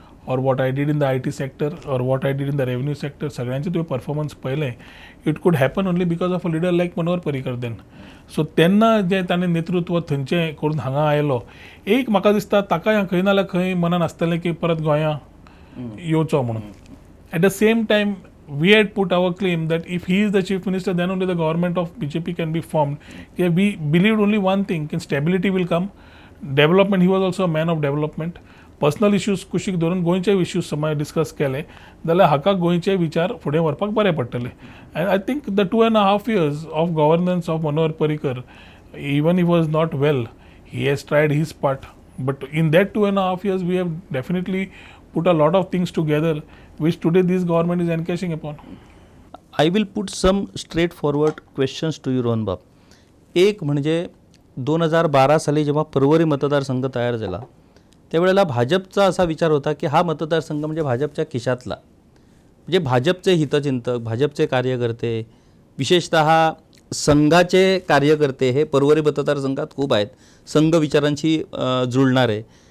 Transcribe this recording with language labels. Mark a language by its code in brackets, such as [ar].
[en] और what I did in the IT sector और what I did in the revenue sector [gom] सगळ्यांचे तुवें performance पळयलें [en] it could happen only because of a leader like Manohar Parrikar then so [gom] तेन्ना जे ताणें नेतृत्व थंयचें करून हांगा आयलो एक म्हाका दिसता ताका खंय नाल्यार खंय मनान आसतलें की परत गोंयां येवचो म्हणून [en] At the same time we had put our claim that if he is the chief minister then only the government of BJP can be formed. We believed only one thing, stability will come, development, he was also a man of development. [gom] Personal issues कुशीक धरून गोंयचे issues समज discuss केले जाल्यार हाका गोंयचे विचार फुडें व्हरपाक बरें पडटले [en] And I think the 2.5 years of governance of Manohar Parrikar even he was not well he has tried his part but in that 2.5 years we have definitely put a lot of things together which today this government is encashing upon. I will put some straightforward questions to you Rohan बाब. [mr] एक म्हणजे 2012 साली जेव्हा परवरी मतदारसंघ तयार झाला त्यावेळेला भाजपचा असा विचार होता की हा मतदारसंघ म्हणजे भाजपच्या खिशातला, म्हणजे भाजपचे हितचिंतक, भाजपचे कार्यकर्ते, विशेषतः संघाचे कार्यकर्ते हे परवरी मतदारसंघात खूप आहेत, संघ विचारांशी जुळणारे.